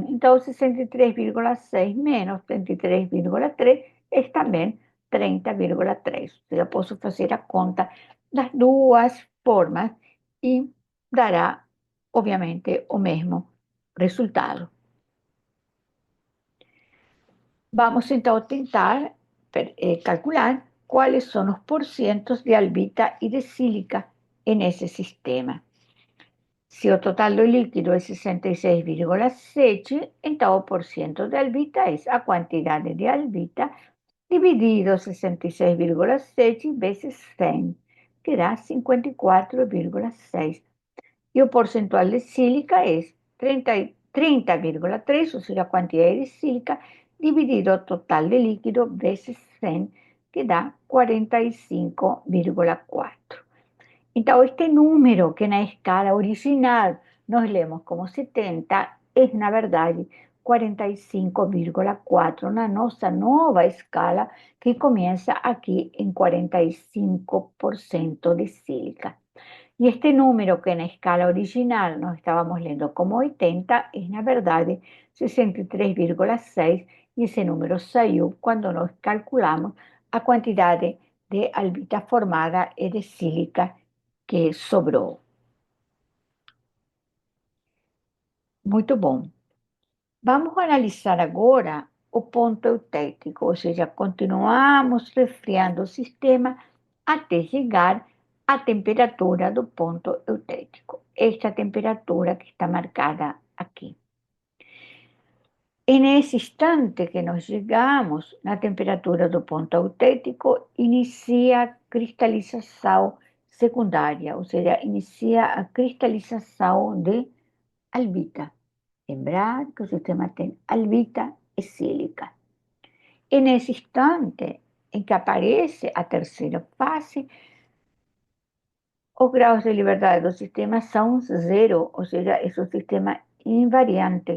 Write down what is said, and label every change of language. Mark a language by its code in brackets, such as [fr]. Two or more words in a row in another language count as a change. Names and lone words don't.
[pt] Então, 63,6 menos 33,3 é também 30,3. Eu posso fazer a conta das duas formas e dará, obviamente, o mesmo resultado. [es] Vamos então a tentar calcular cuáles son los porcientos de albita y de sílica en ese sistema. Si el total do líquido es 66,7, entonces el porciento de albita es a cantidad de albita dividido 66,7 veces 100, que da 54,6. Y el porcentual de sílica es 30,3, o sea, la cantidad de sílica dividido total de líquido veces 100, que da 45,4. Entonces, este número que en la escala original nos leemos como 70 es, [pt] na verdade, 45,4 na nossa nova escala, [es] que comienza aquí en 45% de sílica. Y este número que en la escala original nos estábamos leyendo como 80 es, [pt] na verdade, 63,6, [es] y ese número salió cuando nos calculamos a cantidad de albita formada y de sílica que sobrou. [pt] Muito bom. Vamos analisar agora o ponto eutético, ou seja, continuamos resfriando o sistema até chegar à temperatura do ponto eutético. Esta temperatura que está marcada aqui. [es] En ese instante que nos llegamos [pt] na temperatura do ponto eutético, inicia a cristalização secundária, ou seja, inicia a cristalização de albita. Lembrar que o sistema tem albita e sílica. E nesse instante em que aparece a terceira fase, os graus de liberdade do sistema são zero, ou seja, é um sistema invariante.